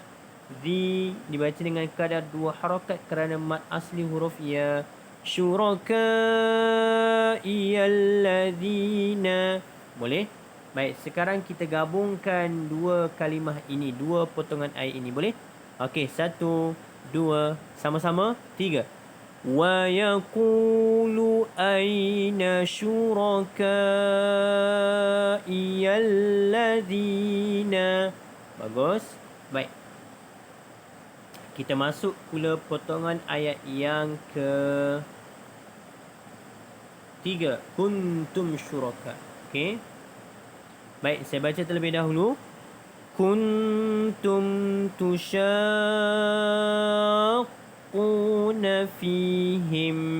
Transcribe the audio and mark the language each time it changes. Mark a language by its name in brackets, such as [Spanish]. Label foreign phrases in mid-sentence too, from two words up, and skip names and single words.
[Malay] Di dibaca dengan kadar 2 harakat kerana mad asli huruf ya. [Arabic] شركائي الذين. Boleh? [Malay] Baik, sekarang kita gabungkan dua kalimah ini, dua potongan ayat ini. Boleh? Okey, 1, 2, sama-sama. 3. [Arabic] ويقول أين شركائي الذين. [Malay] Bagus. Baik. Kita masuk pula potongan ayat yang ke 3. [Arabic] كنتم شركاء. Okey. [Malay] Baik, saya baca terlebih dahulu. [Arabic] كنتم تشاقون فيهم.